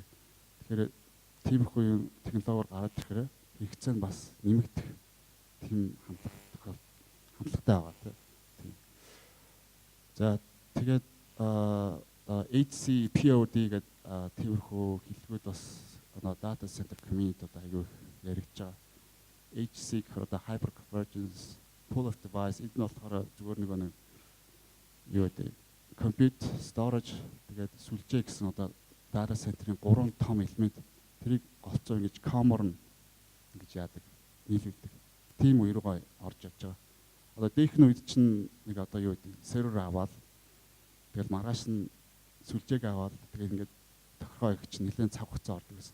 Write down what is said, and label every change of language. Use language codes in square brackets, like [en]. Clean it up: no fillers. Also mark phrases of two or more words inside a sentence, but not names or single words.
[mn] Тэгэхээр тиймэрхүү юм технологиор гараад ирэхээр хэрэгцээ нь бас нэмэгдэх тийм хандлагатай байгаа тийм. За тэгээд HCPOD гэдэг тиймэрхүү хэллэгүүд бас [en] data center community [mn] аягүй яригдж байгаа. HC гэхээр [en] hyper convergence, pool of device [mn] энэ нь болохоор зүгээр нэг юу гэдэг [en] compute, storage [mn] тэгээд сүлжээ гэсэн [en] data center- [mn] ийн 3 том элемент тэрийг голцоо ингэж common гэж яадаг, нийлүүлдэг. Тийм үе рүү орж явж байгаа. Дээхний үед чинь нэг юу гэдэг сервер аваад тэгэл маргааш нь сүлжээг аваад тэгээд ингээд тохиргоо их чинь нэлээд цаг хугацаа ордог гэсэн.